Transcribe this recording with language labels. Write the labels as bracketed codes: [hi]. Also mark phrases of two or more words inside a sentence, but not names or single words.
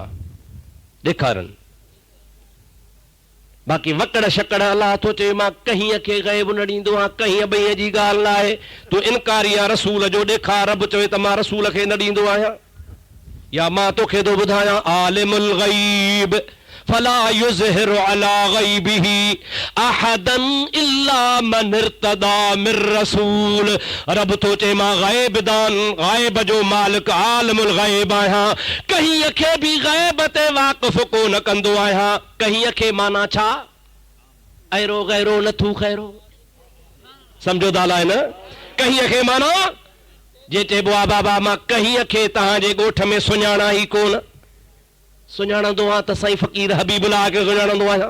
[sd] ॾेखारनि। बाक़ी वकड़ शकड़ अल्लाह थो चए मां कंहिं खे ग़ैब न ॾींदो आहियां, कंहिं ॿई जी ॻाल्हि न आहे। तूं इनकारी आहे रसूल जो, ॾेखार रब चवे त मां रसूल खे न ॾींदो आहियां। या मां तोखे थो ॿुधायां [ar] عالم الغيب فلا يظهر على غيبه أحدا إلا من ارتضى من رسول. [sd] रब थो चए मां ग़ैब दान, ग़ैब जो मालिक, [ar] عالم الغيب [sd] आहियां, कंहिं खे बि ग़ैब ते वाक़िफ़ कोन कंदो आहियां। कंहिं खे माना छा? ऐरो गैरो नथू खैरो, सम्झो था अलाए न? कंहिं खे माना जे चइबो आहे बाबा मां कंहिं खे तव्हांजे ॻोठ में सुञाणा ई कोन, सुञाणंदो आहियां त साईं फ़क़ीर हबीबुल्लाह खे सुञाणंदो आहियां।